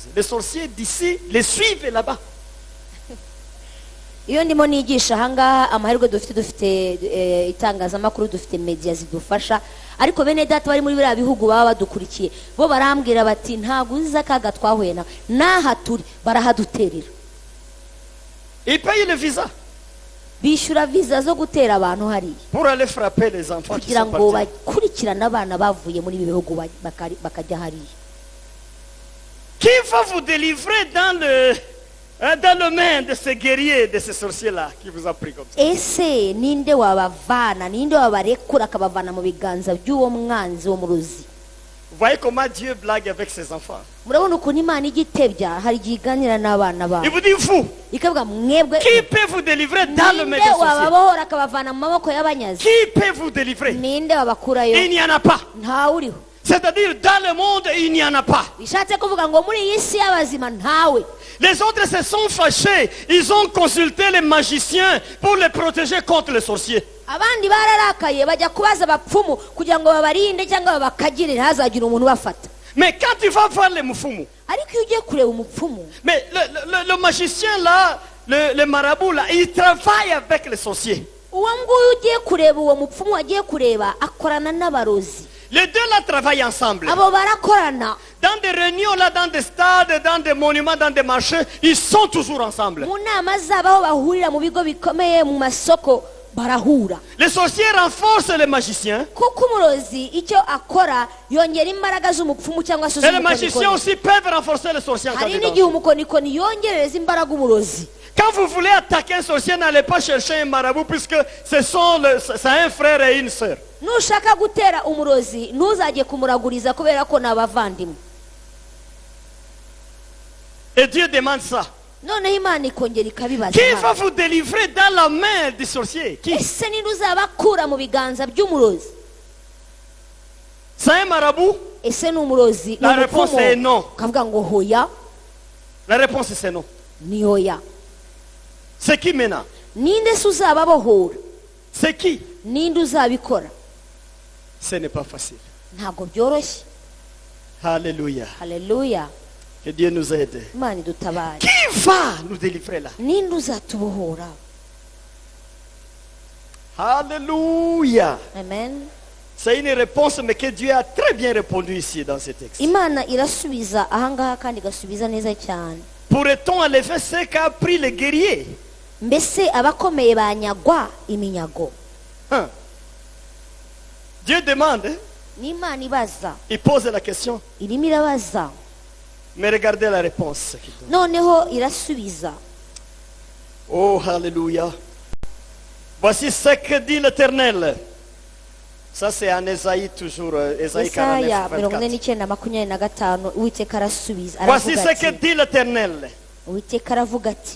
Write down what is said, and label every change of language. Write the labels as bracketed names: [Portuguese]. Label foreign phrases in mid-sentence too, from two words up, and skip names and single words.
[French] Les sorciers d'ici les suivent là-bas. [Kinyarwanda] iyo ndimo nigisha ahangaha amahirwe dufite itangazamakuru, dufite media zidufasha, ariko bene data bari muri biriya bihugu baba badukurikiye bo barambwira bati ntabwo uzi akaga twahuye nawe, n'aha turi barahaduterera. [French] Ils payent le visa [Kinyarwanda] Bishyura viza zo gutera abantu hariya [French] pour aller frapper les enfants qui [Kinyarwanda] kugira [French] sont [Kinyarwanda] ngo [French] partis. [Kinyarwanda] bakurikirane abana bavuye muri ibi bihugu bakajya hariya. [French] Qui va vous délivrer dans le main de ces guerriers, de ces sorciers-là qui vous ont pris comme ça? [Kinyarwanda] Ese ninde wabavana, ninde wabarekura akabavana mu biganza by'uwo mwanzi wo murozi? [French] Vous voyez comment Dieu blague avec ses enfants. [Kinyarwanda] Murabona ukuntu Imana igitebya, hari igihe iganira n'abana [French] Il [Kinyarwanda] babo [French] vous dit, vous, [Kinyarwanda] ikavuga mwebwe, [French] qui peut vous délivrer dans le main [Kinyarwanda] ninde [French] des sorciers? [Kinyarwanda] wababohora akabavana mu maboko y'abanyazi? [French] Qui peut vous délivrer? [Kinyarwanda] Ninde wabakurayo? [French] Il n'y en a pas. [Kinyarwanda] Ntawe uriho. [French] C'est-à-dire, dans le monde, il n'y en a pas. [Kinyarwanda] Bishatse kuvuga ngo muri iyi si y'abazima ntawe. [French] Les autres se sont fâchés. Ils ont consulté les magiciens pour les protéger contre les sorciers. [Kinyarwanda] Abandi bararakaye bajya kubaza abapfumu kugira ngo babarinde cyangwa babakagire ntihazagire umuntu ubafata. [French] Mais quand tu vas voir les moufoumou, [Kinyarwanda] ariko iyo ugiye kureba umupfumu [French] mais le magicien là, le marabout là, il travaille avec les sorciers. [Kinyarwanda] uwo nguyu ugiye kureba uwo mupfumu wagiye kureba akorana n'abarozi. [French] Les deux là travaillent ensemble. [Kinyarwanda] abo barakorana [French] Dans des réunions là, dans des stades, dans des monuments, dans des marchés, ils sont toujours ensemble. [Kinyarwanda] mu nama zabo aho bahurira mu bigo bikomeye mu masoko barahura. [French] Les sorciers renforcent les magiciens. [Kinyarwanda] kuko umurozi icyo akora yongera imbaraga z'umupfumu cyangwa se [French] Et les magiciens [Kinyarwanda] z'umukonikoni. [French] aussi peuvent renforcer les sorciers en cas [Kinyarwanda] hari [French] de [Kinyarwanda] n'igihe [French] danger. [Kinyarwanda] umukonikoni yongerereza imbaraga umurozi. [French] Quand vous voulez attaquer un sorcier, n'allez pas chercher un marabout puisque c'est un frère et une sœur. [Kinyarwanda] nushaka gutera umurozi ntuzajye kumuraguriza kubera ko ni abavandimwe. [French] Et Dieu demande ça. [Kinyarwanda] noneho imana ikongera ikabibaza [French] Qui va [Kinyarwanda] Imana, [French] vous délivrer dans la main du sorcier? Qui? [Kinyarwanda] ese ninde uzabakura mu biganza by'umurozi? [French] C'est un marabout? [Kinyarwanda] ese ni umurozi? Ni [French] La réponse [Kinyarwanda] umupfumu? [French] est non. [Kinyarwanda] kavuga ngo hoya. [French] La réponse c'est non. [Kinyarwanda] ni hoya. [French] C'est qui maintenant? [Kinyarwanda] ninde se uzababohora? [French] C'est qui? [Kinyarwanda] ninde uzabikora? [French] Ce n'est pas facile. [Kinyarwanda] ntabwo byoroshye. [French] Alléluia. [Kinyarwanda] haleluya. [French] Que Dieu nous aide. [Kinyarwanda] imana idutabare. [French] Qui va nous délivrer là? [Kinyarwanda] ninde uzatubohora? [French] Alléluia. [Kinyarwanda] amen. [French] C'est une réponse mais que Dieu a très bien répondu ici dans ce texte. [Kinyarwanda] imana irasubiza ahangaha kandi igasubiza neza cyane. [French] Pourrait-on enlever ce qu'a pris les guerriers? [Kinyarwanda] mbese abakomeye banyagwa iminyago? [French] Hein? Dieu demande, hein? [Kinyarwanda] n'imana ibaza, [French] Il pose la question, [Kinyarwanda] irimo irabaza, [French] mais regardez la réponse. [Kinyarwanda] noneho irasubiza. [French] Oh, alléluia. Voici ce que dit l'Éternel. Ça c'est en Ésaïe toujours, Ésaïe [Kinyarwanda] Yesaya 49, 49:25 uwiteka arasubiza [French] Voici [Kinyarwanda] aravuga [French] ce que [Kinyarwanda] ati, [French] dit l'Éternel. [Kinyarwanda] uwiteka aravuga ati